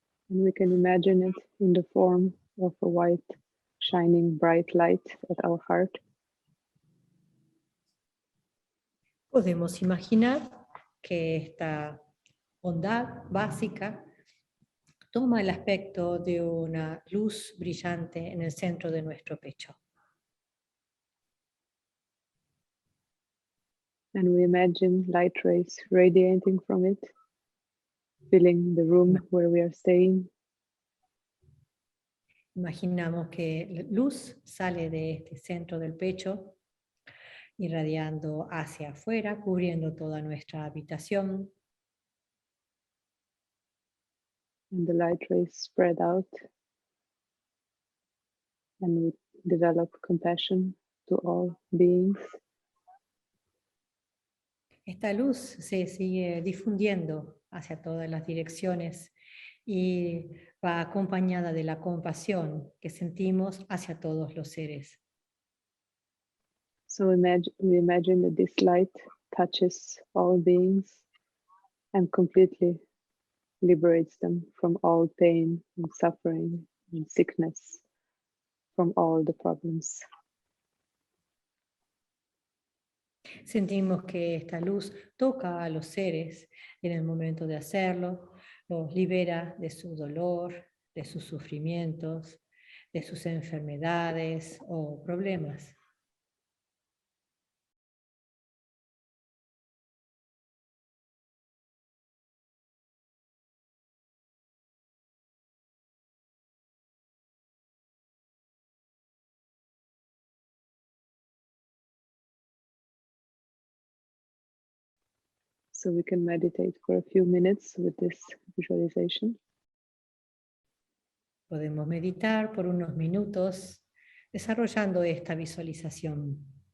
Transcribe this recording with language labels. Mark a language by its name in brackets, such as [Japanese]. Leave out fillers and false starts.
[English] And we can imagine it in the form of a white, shining, bright light at our heart. [Spanish] Podemos imaginar que esta bondad básica toma el aspecto de una luz brillante en el centro de nuestro pecho. [English] And we imagine light rays radiating from it, filling the room where we are staying. [Spanish] Imaginamos que la luz sale de este centro del pecho, irradiando hacia afuera, cubriendo toda nuestra habitación. [English] And the light rays spread out. And we develop compassion to all beings. [Spanish] Esta luz se sigue difundiendo hacia todas las direcciones y va acompañada de la compasión que sentimos hacia todos los seres. [English] So we imagine that this light touches all beings and completely liberates them from all pain and suffering and sickness, from all the problems. [Spanish] Sentimos que esta luz toca a los seres en el momento de hacerlo, los libera de su dolor, de sus sufrimientos, de sus enfermedades o problemas. [English] So we can meditate for a few minutes with this visualization. [Spanish] Podemos meditar por unos minutos desarrollando esta visualización.